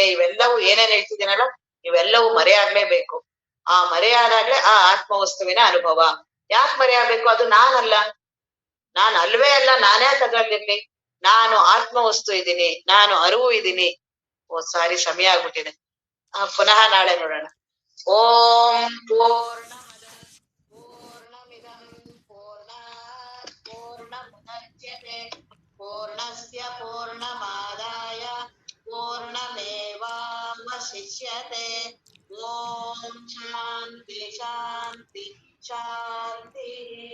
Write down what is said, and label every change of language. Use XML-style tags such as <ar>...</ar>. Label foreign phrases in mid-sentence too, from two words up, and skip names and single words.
<kn>ಇವೆಲ್ಲವೂ ಏನೇನ್ ಹೇಳ್ತಿದ್ದೀನಲ್ಲ, ಇವೆಲ್ಲವೂ ಮರೆಯಾಗ್ಲೇಬೇಕು. ಆ ಮರೆಯಾದಾಗ್ಲೇ ಆ ಆತ್ಮವಸ್ತುವಿನ ಅನುಭವ. ಯಾಕೆ ಮರೆಯಾಗಬೇಕು? ಅದು ನಾನಲ್ಲ. ನಾನು ಅಲ್ವೇ ಅಲ್ಲ. ನಾನೇ ತಗಲಿರ್ಲಿ. ನಾನು ಆತ್ಮವಸ್ತು ಇದ್ದೀನಿ, ನಾನು ಅರಿವು ಇದ್ದೀನಿ. ಸಾರಿ, ಸಮಯ ಆಗ್ಬಿಟ್ಟಿದೆ. ಪುನಃ ನಾಳೆ ನೋಡೋಣ.</kn> <sa>ಓಂ ಪೂರ್ಣಮದ ಪೂರ್ಣಮಿದಂ ಪೂರ್ಣಾತ್ ಪೂರ್ಣಮುದಚ್ಯತೆ ಪೂರ್ಣಸ್ಯ ಪೂರ್ಣಮಾದಾಯ ಪೂರ್ಣಮೇವಾವಶಿಷ್ಯತೆ. ಓಂ ಶಾಂತಿ ಶಾಂತಿ ಶಾಂತಿ.</sa>